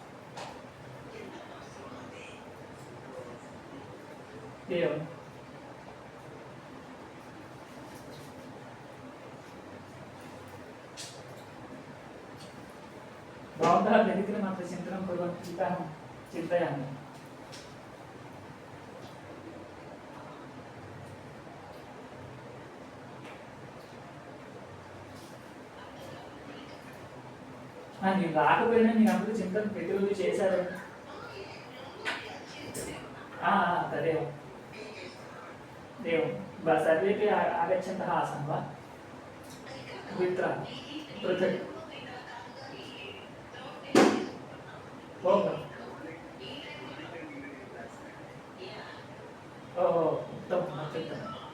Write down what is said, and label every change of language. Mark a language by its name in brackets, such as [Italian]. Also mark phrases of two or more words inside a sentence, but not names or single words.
[Sanskrit] एवं भवन्तः दरिद्रमत्र चिन्तनं कुर्वन्ति इति अहं चिन्तयामि। [Telugu] నేను రాకపోయినా నేను అప్పుడు చింతన ప్రతిరోజు చేశారు. [Sanskrit] तदेव एवं सर्वेपि आगच्छन्तः आसन् वा मित्र पृथक्? ओहो उत्तमम् अत्युत्तमम्।